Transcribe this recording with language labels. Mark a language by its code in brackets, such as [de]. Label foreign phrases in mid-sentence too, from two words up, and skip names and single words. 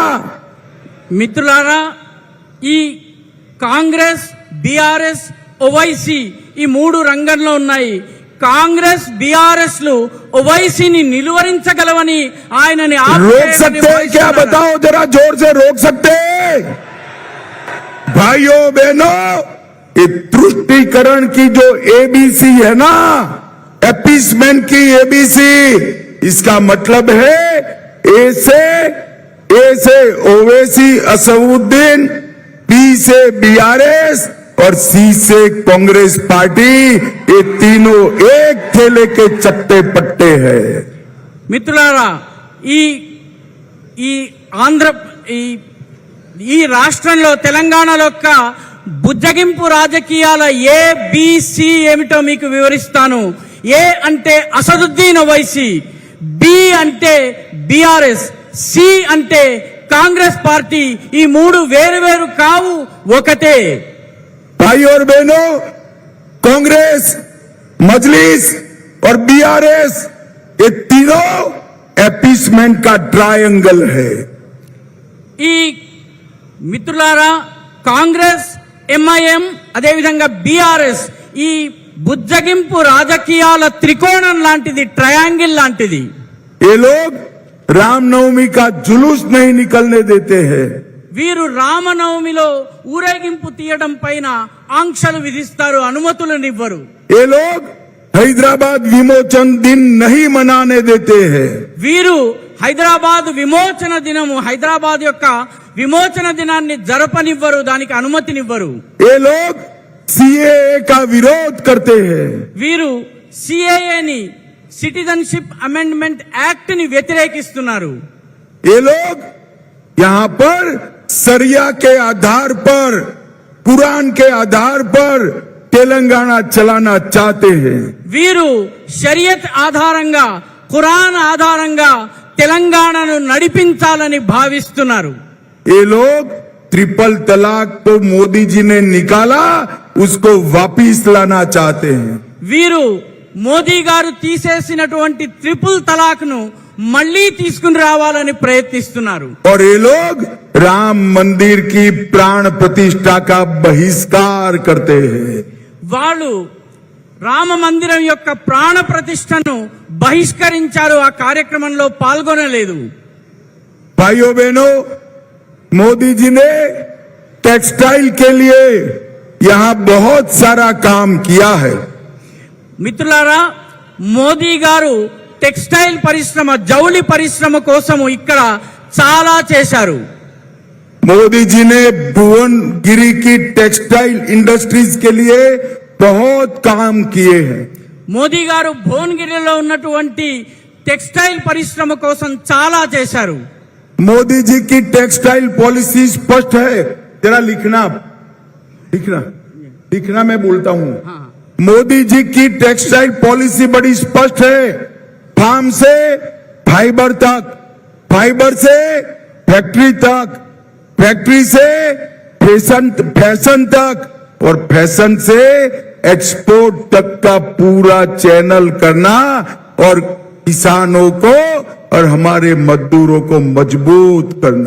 [te] మిత్రులారా, ఈ కాంగ్రెస్, బీఆర్ఎస్, ఓవైసీ ఈ 3 రంగంలో ఉన్నాయి. కాంగ్రెస్, బీఆర్ఎస్ లు ఓవైసీని నిలువరించగలవని ఆయనని [hi] रोक सकते हैं क्या? बताओ जरा, जोर से रोक सकते हैं? भाइयों बहनों, ये तुष्टीकरण की जो एबीसी है ना, एपीसमेंट की एबीसी, इसका मतलब है ए से ओवैसी असदुद्दीन, बी से बीआरएस और सी से कांग्रेस पार्टी, ये तीनों एक थैले के चट्टे पट्टे हैं. [te] మిత్రులారా, ఈ ఆంధ్ర ఈ రాష్ట్రంలో, తెలంగాణలో బుజ్జగింపు రాజకీయాల ఏ బిసి ఏమిటో మీకు వివరిస్తాను. ఏ అంటే అసదుద్దీన్ ఓవైసీ, బి అంటే బీఆర్ఎస్, సి అంటే కాంగ్రెస్ పార్టీ. ఈ మూడు వేరు వేరు కావు, ఒకటే. [hi] भाई और बहनों, कांग्रेस, मजलिस और बीआरएस ये तीनों एपीसमेंट का ट्रायंगल है. [te] ఈ మిత్రులారా, కాంగ్రెస్, ఎంఐఎం, అదేవిధంగా బీఆర్ఎస్ ఈ బుజ్జగింపు రాజకీయాల త్రికోణం లాంటిది, ట్రయాంగిల్ లాంటిది. [hi] ये लोग रामनवमी का जुलूस नहीं निकलने देते हैं. [te] వీరు రామనవమిలో ఊరేగింపు తీయడం పైన ఆంక్షలు విధిస్తారు, అనుమతులనివ్వరు. [hi] ये लोग हैदराबाद विमोचन दिन नहीं मनाने देते हैं. [te] వీరు హైదరాబాద్ విమోచన దినము, హైదరాబాద్ యొక్క విమోచన దినాన్ని జరపనివ్వరు, దానికి అనుమతినివ్వరు. [hi] ये लोग सीएए का विरोध करते हैं. [te] వీరు సిఏఏని, సిటిజన్షిప్ అమెండ్మెంట్ యాక్ట్ ని వ్యతిరేకిస్తున్నారు. [hi] ये लोग यहाँ पर सरिया के आधार पर, कुरान के आधार पर तेलंगाना चलाना चाहते हैं. [te] వీరు షరియత్ ఆధారంగా, ఖురాన్ ఆధారంగా తెలంగాణను నడిపించాలని భావిస్తున్నారు. [hi] ये लोग ट्रिपल तलाक तो मोदी जी ने निकाला, उसको वापिस लाना चाहते हैं. [te] వీరు మోదీ గారు తీసేసినటువంటి ట్రిపుల్ తలాక్ ను మళ్లీ తీసుకుని రావాలని ప్రయత్నిస్తున్నారు. [hi] और ये लोग राम मंदिर की प्राण प्रतिष्ठा का बहिष्कार करते हैं. [te] వాళ్ళు రామ మందిరం యొక్క ప్రాణ ప్రతిష్టను బహిష్కరించారు, ఆ కార్యక్రమంలో పాల్గొనలేదు. [hi] भाइयों बहनों, मोदी जी ने टेक्सटाइल के लिए यहाँ बहुत सारा काम किया है. [te] మిత్రులారా, మోదీ గారు టెక్స్టైల్ పరిశ్రమ, జౌళి పరిశ్రమ కోసము ఇక్కడ చాలా చేశారు. [hi] मोदी जी ने भुवनगिरी की [en] textile industries [hi] के लिए बहुत काम किए हैं. [te] మోదీ గారు భువనగిరిలో ఉన్నటువంటి టెక్స్టైల్ పరిశ్రమ కోసం చాలా చేశారు. [hi] मोदी जी की [en] textile policy [hi] स्पष्ट है. जरा लिखना लिखना लिखना, मैं बोलता हूँ. मोदी जी की [en] textile policy [hi] बड़ी स्पष्ट है. फार्म से फाइबर तक, फाइबर से फैक्ट्री तक, फैक्ट्री से फैशन तक और फैशन से एक्सपोर्ट तक का पूरा चैनल करना और किसानों को और हमारे मजदूरों को मजबूत करना.